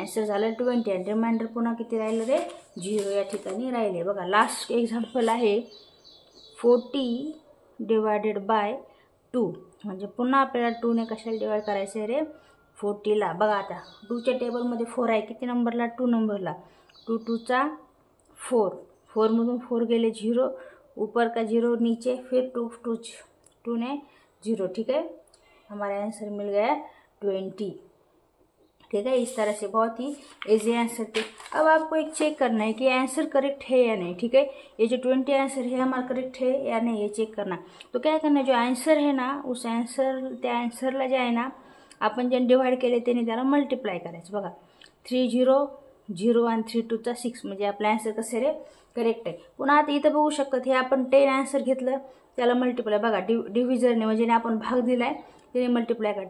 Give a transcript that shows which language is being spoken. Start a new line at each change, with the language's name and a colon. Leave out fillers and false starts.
Marathi: Answer झालं 20, आणि reminder पुन्हा किती राहिलं रे, 0 या ठिकाणी राहिले. बघा लास्ट एक्झाम्पल आहे 40 डिवायडेड बाय 2, म्हणजे पुन्हा आपल्याला 2 ने कशाला डिवाइड करायचं आहे रे, 40ला. बघा आता 2च्या टेबलमध्ये 4 आहे, किती नंबरला, 2 नंबरला. 2 2 चा 4, 4 मधून 4 गेले 0,
Hindi: ऊपर का 0 नीचे, फिर 2 ने 0, ठीक है, हमारा आंसर मिल गया 20, ठीक है. इस तरह से बहुत ही इजी आंसर थे. अब आपको एक चेक करना है कि आंसर करेक्ट है या नहीं, ठीक है. ये जो 20 आंसर है हमारा करेक्ट है या नहीं, ये चेक करना. तो क्या करना, जो आंसर है ना, उस आंसर
Marathi: त्या आन्सरला जे आहे ना, आपण जे डिवाइड केले त्याने त्याला मल्टिप्लाय करायचं. बघा 3 0 0 आणि 3 2 चा 6, म्हणजे आपलं आन्सर कसं रे, करेक्ट आहे. पुन्हा आता इथं बघू शकतात, हे आपण 10 आन्सर घेतलं त्याला मल्टिप्लाय, बघा डिव्हिजरने म्हणजे आपण भाग दिलाय त्याने मल्टिप्लाय करा.